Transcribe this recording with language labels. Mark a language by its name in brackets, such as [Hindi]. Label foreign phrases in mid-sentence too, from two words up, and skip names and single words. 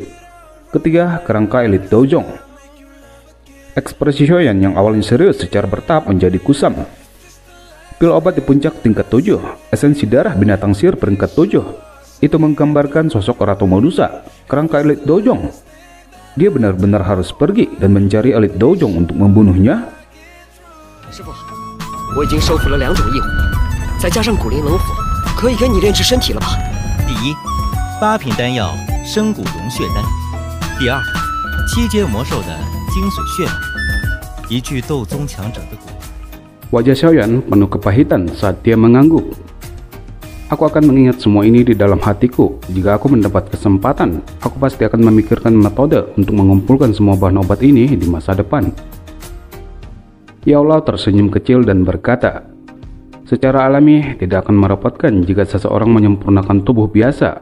[Indonesian] Ketiga, kerangka elit Dojong. Ekspresi Xiaoyan yang awalnya serius secara bertahap menjadi kusam. Pil obat di puncak tingkat 7, esensi darah binatang sihir peringkat 7. Itu menggambarkan sosok Ratu Medusa, kerangka elit Dojong. Dia benar-benar harus pergi dan mencari elit Dojong untuk membunuhnya. [Chinese] 师傅，我已经收服了2种异物，再加上骨灵冷火，可以给你炼制身体了吧？第一，8品丹药生骨融血丹；第二，7阶魔兽的精髓血脉，一具斗宗强者的骨。 [Indonesian] Wajah Xiaoyan penuh kepahitan saat dia mengangguk. Aku akan mengingat semua ini di dalam hatiku. Jika aku mendapat kesempatan, aku pasti akan memikirkan metode untuk mengumpulkan semua bahan obat ini di masa depan. Yao Lao tersenyum kecil dan berkata, secara alami tidak akan merepotkan jika seseorang menyempurnakan tubuh biasa.